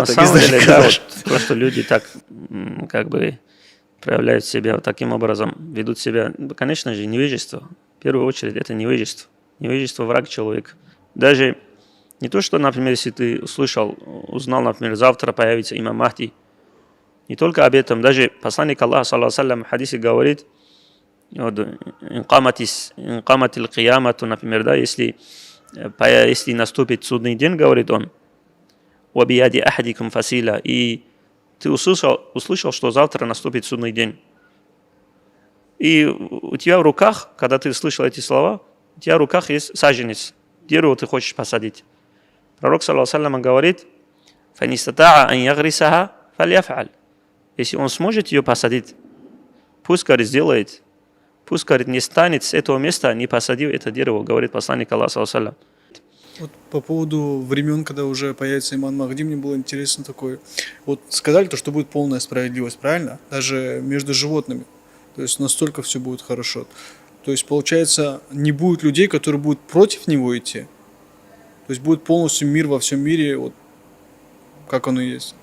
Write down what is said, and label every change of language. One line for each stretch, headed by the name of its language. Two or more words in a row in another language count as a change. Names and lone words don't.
Russian: На самом деле, просто люди так проявляют себя таким образом, ведут себя, конечно же, невежество. В первую очередь, это невежество. Невежество – враг человека. Даже не то, что, например, если ты узнал, например, завтра появится имам Махди, не только об этом, даже посланник Аллаха
Arabic: صلى الله عليه وسلم
Russian: в хадисе говорит:
Arabic: إن قامت القيامة,
Russian: например, да, если наступит судный день, говорит он,
Arabic: وبيد أحدكم فسيلة,
Russian: и ты услышал, что завтра наступит судный день. И у тебя в руках, когда ты слышал эти слова, у тебя в руках есть саженец, дерево ты хочешь посадить. Пророк
Arabic: صلى الله عليه وسلم
Russian: говорит:
Arabic: فإن استطاع أن يغرسها فليفعل.
Russian: Если он сможет ее посадить, пусть, говорит, сделает. Пусть, говорит, не станет с этого места, не посадив это дерево, говорит посланник Аллаха
Arabic: صلى الله عليه وسلم.
Russian: По поводу времен, когда уже появится имам Махди, мне было интересно такое. Сказали что будет полная справедливость, правильно? Даже между животными. То есть настолько все будет хорошо. То есть, получается, не будет людей, которые будут против него идти. То есть будет полностью мир во всем мире, как оно и есть.